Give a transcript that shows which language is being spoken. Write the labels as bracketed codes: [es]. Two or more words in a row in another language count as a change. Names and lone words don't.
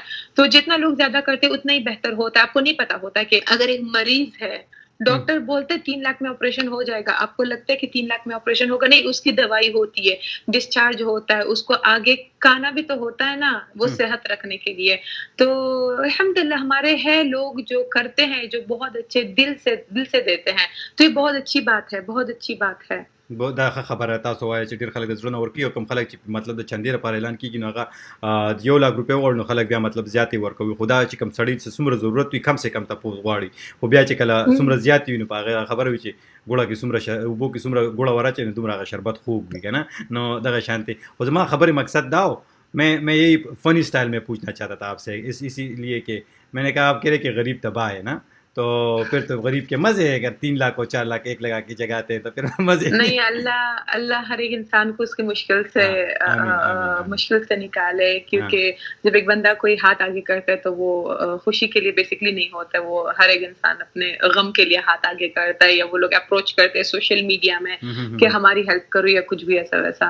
[ur] تو جتنا لوگ زیادہ کرتے ہیں اتنا ہی بہتر ہوتا ہے. آپ کو نہیں پتا ہوتا کہ اگر ایک مریض ہے, ڈاکٹر بولتے 3 لاکھ میں آپریشن ہو جائے گا, آپ کو لگتا ہے کہ 3 لاکھ میں آپریشن ہوگا, نہیں, اس کی دوائی ہوتی ہے, ڈسچارج ہوتا ہے, اس کو آگے کھانا بھی تو ہوتا ہے نا وہ صحت رکھنے کے لیے. تو الحمدللہ ہمارے ہیں لوگ جو کرتے ہیں, جو بہت اچھے دل سے دیتے ہیں, تو یہ بہت اچھی بات ہے, بہت اچھی بات ہے. [ps] بہت دا خبره تاسو وایي چې ډېر خلک د زړه نه ورکوي, او کوم خلک چې مطلب د چندې لپاره اعلان کېږي نو هغه 1 لاکھ روپۍ وغواړي نو خلک بیا مطلب زیاتې ورکوي. خو دا چې کوم سړی چې څومره ضرورت وي [ur] کم سے کم [ps] تپوس غواړي, خو بیا چې کله څومره زیات وي نو په هغه خبره وي چې ګوړه کې څومره اوبو کې څومره ګوړه وراچوي نو دومره هغه شربت خوږ وي که نه. نو دغه شانتې خو زما خبرې مقصد دا و, [ur] میں یہی [en] funny style [ur] میں پوچھنا چاہتا تھا آپ سے, اسی لیے کہ میں نے کہا آپ کہہ رہے کہ غریب تباہ ہے نا, تو پھر تو غریب کے مزے ہے. اگر 3 لاکھ اور 4 لاکھ 1 لگا کی جگہ آتے ہیں تو پھر مزے نہیں. اللہ ہر ایک انسان کو اس کی مشکل سے نکالے, کیونکہ جب ایک بندہ کوئی ہاتھ آگے کرتا ہے تو وہ خوشی کے لیے بیسکلی نہیں ہوتا ہے, وہ ہر ایک انسان اپنے غم کے لیے ہاتھ آگے کرتا ہے, یا وہ لوگ اپروچ کرتے ہیں [en] social media [ur] میں کہ ہماری ہیلپ کرو یا کچھ بھی ایسا ویسا.